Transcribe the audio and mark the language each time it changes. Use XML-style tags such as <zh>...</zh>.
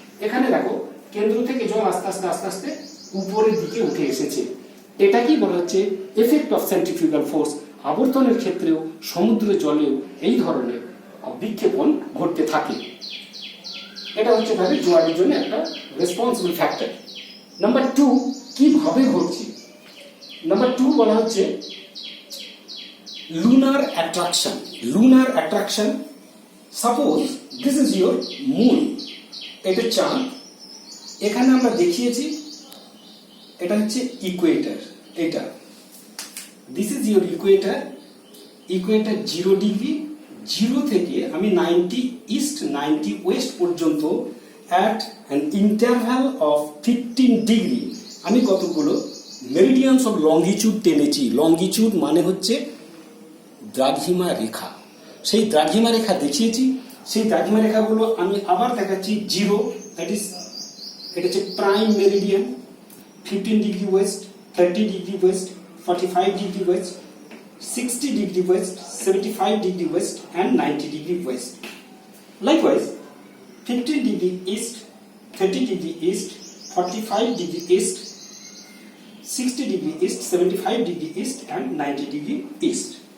<bn>এখানে দেখো কেন্দ্র থেকে জল আস্তে আস্তে আস্তে আস্তে উপরের দিকে উঠে এসেছে। এটাকেই বলা হচ্ছে এফেক্ট অফ সেন্ট্রিফিউগাল ফোর্স। আবর্তনের ক্ষেত্রেও সমুদ্র জলেও এই ধরনের বিক্ষেপণ ঘটতে থাকে। এটা হচ্ছে তাহলে জোয়ারের জন্য একটা রেসপন্সিবল ফ্যাক্টর। নাম্বার 2, কিভাবে ঘটছে? নাম্বার 2 বলা হচ্ছে</bn> <en>lunar attraction. Lunar attraction, suppose this is your moon,</en> <bn>এটা চাঁদ। এখানে আমরা দেখিয়েছি এটা হচ্ছে ইকুয়েটার, এটা</bn> <en>This is your equator.</en> <bn>Equator 0 degree, 0 থেকে আমি 90 ইস্ট 90 ওয়েস্ট পর্যন্ত</bn> <en>at an interval of</en> <bn>15 degree আমি কতগুলো মেরিডিয়ানস অফ লঙ্গিটিউড টেনেছি। লঙ্গিটিউড মানে হচ্ছে দ্রাঘিমা রেখা, সেই দ্রাঘিমা রেখা দেখিয়েছি। সেই দ্রাঘিমা রেখাগুলো আমি আবার দেখাচ্ছি। 0 দ্যাট ইজ এটা হচ্ছে prime Meridien,</bn> <en>15 degree west, 30 degree west, 45 degree west, 60 degree west, 75 degree west and 90 degree west. Likewise, 15 degree east, 30 degree east, 45 degree east, 60 degree east, 75 degree east and 90 degree east.</en>